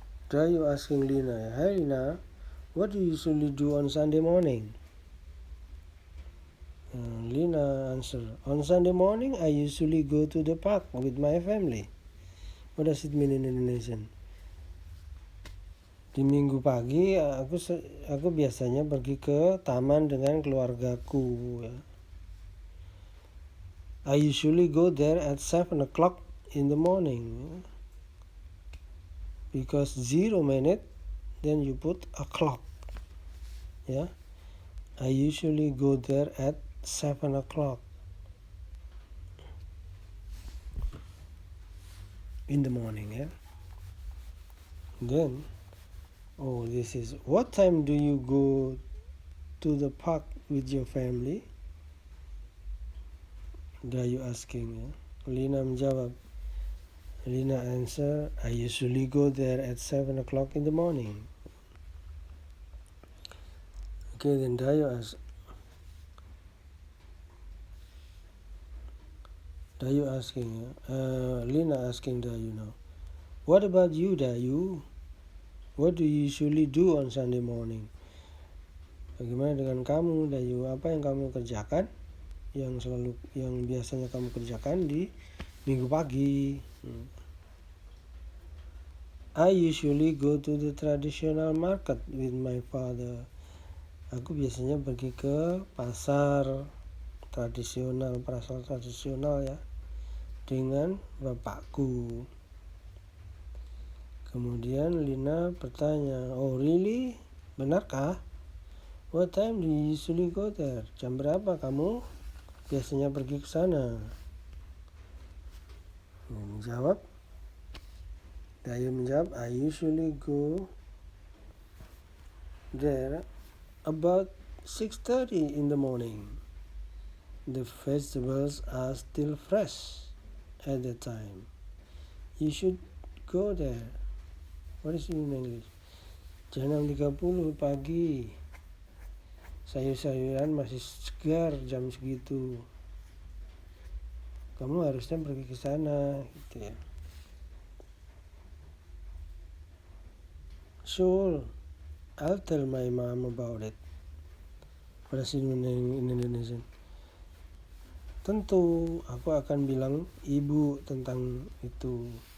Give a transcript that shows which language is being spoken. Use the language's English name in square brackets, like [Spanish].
[English] Dayu asking Lina, "Hey Lina, what do you usually do on Sunday morning?" Lina answer, "On Sunday morning, I usually go to the park with my family." What does it mean in Indonesian? [Indonesian] Di minggu pagi, aku biasanya pergi ke taman dengan keluargaku. Ya. [English] I usually go there at 7 o'clock in the morning. Because 0 minute, then you put a clock. Yeah, I usually go there at 7 o'clock in the morning. Yeah. Then, this is what time do you go to the park with your family? Dayu asking. Yeah. [Indonesian] Lina menjawab, [English] Lina answer, I usually go there at 7 o'clock in the morning. Okay, then Dayu asking, Lina asking Dayu now, what about you, Dayu? What do you usually do on Sunday morning? [Indonesian] Bagaimana dengan kamu, Dayu? Apa yang kamu kerjakan? Yang biasanya kamu kerjakan di minggu pagi? [English] I usually go to the traditional market with my father. [Indonesian] Aku biasanya pergi ke pasar tradisional ya, dengan bapakku. Kemudian Lina bertanya, [English] oh really? [Indonesian] Benarkah? [English] What time do you usually go there? [Indonesian] Jam berapa kamu biasanya pergi ke sana? Dayu menjawab, [English] I usually go there about 6:30 in the morning. The vegetables are still fresh at that time. You should go there. What is it in English? [Indonesian] Jam 6.30 pagi. Sayur-sayuran masih segar jam segitu. Kamu harusnya pergi ke sana, gitu ya. [English] Sure, I'll tell my mom about it. [Indonesian] Bahasa Indonesia. Tentu, aku akan bilang ibu tentang itu.